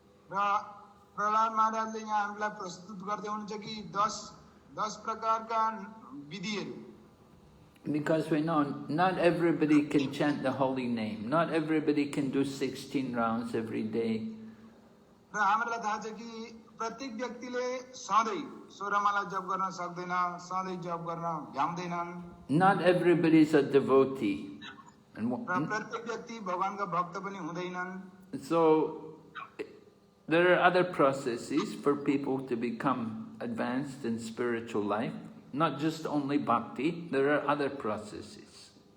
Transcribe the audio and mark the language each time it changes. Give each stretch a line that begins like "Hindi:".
Nepali: र प्रहलाद महाराजले यहाँ हामीलाई प्रस्तुत गर्दै हुनुहुन्छ कि 10 प्रकारका विधिहरू।
English: Because we know not everybody can chant the holy name. Not everybody can do 16 rounds every day.
Nepali: र हामीलाई थाहा छ कि प्रत्येक व्यक्तिले सधैँ 16 माला जप गर्न सक्दैन, सधैँ जप गर्न भ्याउँदैनन्।
English: Not everybody is a devotee. And
Nepali: र प्रत्येक व्यक्ति भगवानका भक्त पनि हुँदैनन्।
English: so there are other processes for people to become advanced in spiritual life. Not just only bhakti, there are other processes.